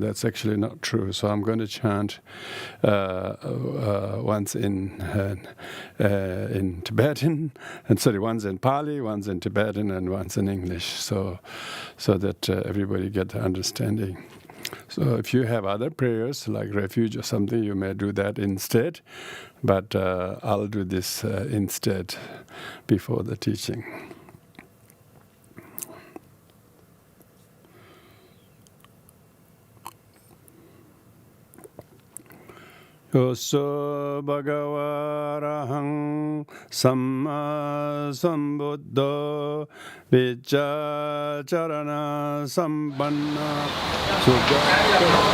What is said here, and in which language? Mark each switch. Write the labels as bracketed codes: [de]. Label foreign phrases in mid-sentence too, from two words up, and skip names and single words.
[en] That's actually not true. So I'm going to chant once in Tibetan, once in Pali, once in Tibetan, and once in English, so that everybody get the understanding. So if you have other prayers like refuge or something, you may do that instead. But I'll do this instead before the teaching. [pi] Yoso bhagava arahang samma sambuddho vicca charana sampanna sugata